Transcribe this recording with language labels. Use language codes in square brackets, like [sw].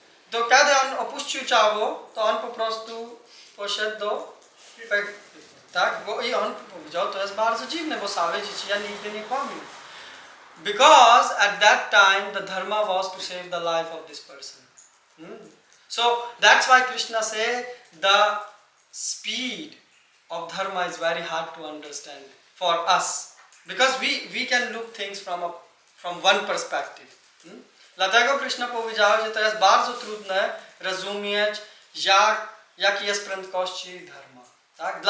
[pl] To kiedy on opuścił ciało, to on po prostu poszedł do tak, i on powiedział, to jest bardzo dziwne, bo same dzieci ja nigdy nie kłamię. [en] Because at that time the dharma was to save the life of this person. So that's why Krishna said the speed of dharma is very hard to understand for us. Because we can look things from one perspective. [pl] Dlatego Krishna powiedział, że to jest bardzo trudne rozumieć, jaki jest prędkości dharma, tak?